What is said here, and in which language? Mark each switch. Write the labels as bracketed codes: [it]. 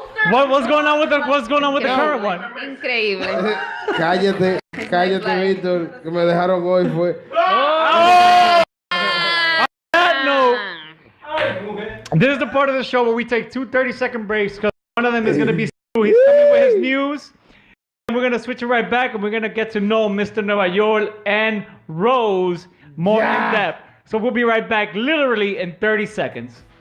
[en] What's going on with the current one? [es] Increíble. Cállate, Víctor, que me dejaron hoy fue. [en] This is the part of the show where we take 2 30-second breaks because one of them is going to be Stu. He's coming with his news. And we're going to switch it right back and we're going to get to know Mr. Nuevayol and Rose more in depth. So we'll be right back literally in 30 seconds.